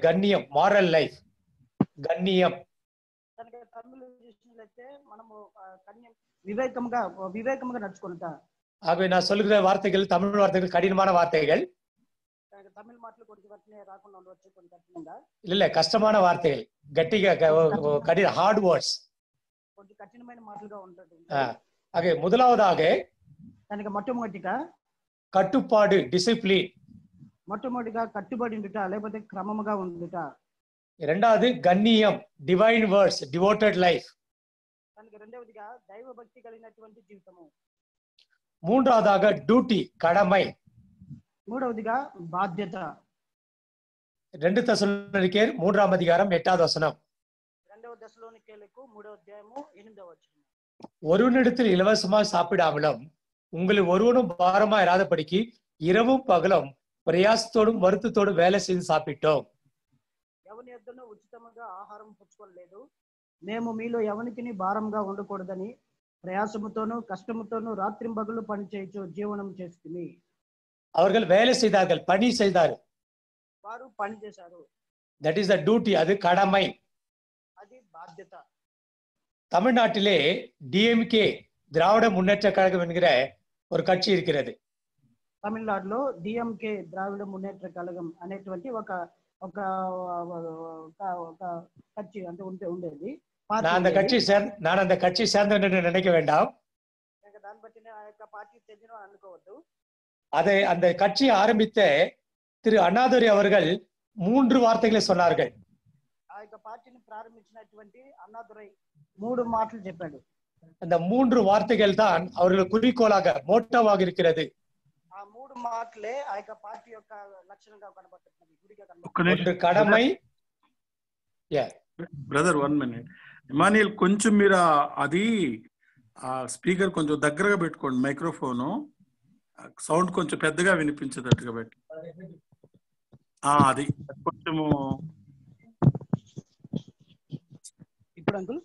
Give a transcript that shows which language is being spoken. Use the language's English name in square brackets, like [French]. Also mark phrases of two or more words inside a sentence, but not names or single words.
[Tamil] கண்ணியம், [English] moral life, [Tamil] கண்ணியம். [Telugu] కనుక తమిళ చూసినట్లయితే మనము కన్యం వివేకంగా నడుచుకుంటా. [Tamil] ஆகவே நான் சொல்லுகிற வார்த்தைகள் தமிழ் வார்த்தைகள் கடினமான வார்த்தைகள் [Telugu] తమిళ మాటలు కొంచెం కఠిన రాకుండా ఉండవచ్చు, కొంచెం కఠినంగా [Tamil] இல்ல, கஷ்டமான வார்த்தைகள், கட்டிగా கடின [English] hard words, [Telugu] కొంచెం కఠినమైన మాటలుగా ఉంటుంది. [Tamil] ஆகவே முதலாவதாக [Telugu] కనుక మొట్టమొదటిగా [Tamil] கட்டுப்பாடு, டிசிப்ளின். [Telugu] మొట్టమొదటిగా కట్టుబడి ఉండుట, లేకపోతే క్రమముగా ఉండుట. [Tamil] இரண்டாவது கண்ணியம், [English] divine words, devoted life. [Telugu] కనుక రెండవదిగా దైవ భక్తి కలిగినటువంటి జీవితము. [Tamil] மூன்றாவதாக டியூட்டி, கடமை. [Telugu] మూడవదిగా బాధ్యత. 2 Thessalonians 3వ అధ్యాయం 8వ వచనం. 2వ దశలోనికేయులకు 3వ అధ్యాయము 8వ వచనం. [Tamil] ஒருவனிடத்தில் இலவசமாய் சாப்பிடாமலும் உங்களில் ஒருவனும் பாரமா இராதபடிக்கு இரவும் பகலும் பிரயாசத்தோடும் வருத்தத்தோடும் வேலை செய்து சாப்பிட்டோம். [Telugu] ఎవని యొద్దను ఉచితముగా ఆహారం పుచ్చుకోలేదు, మేము మీలో ఎవనికి భారంగా ఉండకూడదని ప్రయాసముతోనూ కష్టముతోనూ రాత్రింబగలు పని చేయొచ్చు జీవనం చేస్తుంది. [Tamil] அவர்கள் வேலை செய்தார்கள், பணி செய்தார்கள். [Telugu] వారు పని చేశారు. [English] that is the duty, [Tamil] அது கடமை, [Telugu] అది బాధ్యత. [Tamil] தமிழ்நாட்டிலே டிஎம்கே, திராவிட முன்னேற்ற கழகம் என்கிற ஒரு கட்சி இருக்கிறது. [Telugu] తమిళనాడులో డిఎంకే, ద్రావిడ మున్నేట్ర కళగం అనేటువంటి ఒక ఒక కక్షి అంటే ఉండేది. [Tamil] நான் அந்த கட்சி சேர்ந்தவன் என்று நினைக்க வேண்டாம். [Telugu] దాన్ని బట్టి ఆ యొక్క పార్టీ చెందిన అనుకోవద్దు. [Tamil] அதை அந்த கட்சியை ஆரம்பித்த திரு அண்ணாதுரை அவர்கள் 3 வார்த்தைகளை சொன்னார்கள். [Telugu] ఆ యొక్క పార్టీని ప్రారంభించినటువంటి అన్నాదురై 3 మాటలు చెప్పాడు. [Tamil] அந்த 3 வார்த்தைகள் தான் அவர்கள் குறிக்கோளாக மோட்டோவாக இருக்கிறது. [Telugu] ఆ 3 మాటలే ఆ యొక్క పార్టీ యొక్క లక్షణంగా కనబడుతుంది, గుడిగా కనబడుతుంది. [Tamil] ஒன்று கடமை. [English] brother 1 minute. [Telugu] ఇమానియల్ కొంచెం మీరు అది ఆ స్పీకర్ కొంచెం దగ్గరగా పెట్టుకోండి, మైక్రోఫోను సౌండ్ కొంచెం పెద్దగా వినిపించేటట్టుగా పెట్టి. అది కొంచెము ఇప్పుడు అంకుల్